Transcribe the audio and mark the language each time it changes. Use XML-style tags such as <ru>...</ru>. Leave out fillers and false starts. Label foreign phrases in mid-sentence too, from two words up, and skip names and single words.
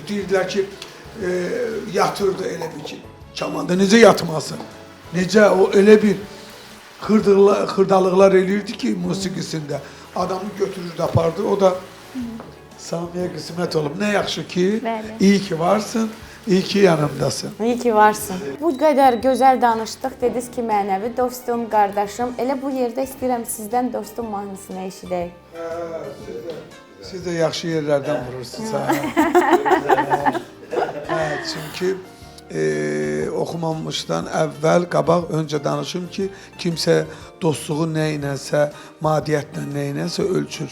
<az>Deyirdilər ki, yatırdı elə bir ki, kamanda necə yatmasın? Necə o elə bir xırdalıqlar eləyirdi ki, musiqisində. Adamı götürürdü, apardı. O da Samiyə qismət olub. Nə yaxşı ki, Bəli.</az> <tr>iyi ki varsın. İyi ki yanımdasın. İyi ki varsın.</tr> <az>Bu qədər gözəl danışdıq. Dediniz ki, mənəvi dostum, qardaşım. Elə bu yerdə istəyirəm sizdən dostum mahnısını eşidək. Siz də yaxşı yerlərdən vurursunuz. Çünki oxumamışdan əvvəl, qabaq öncə danışım ki, kimsə dostluğu nə iləsə, maddiyyətlə nə iləsə ölçür.</az>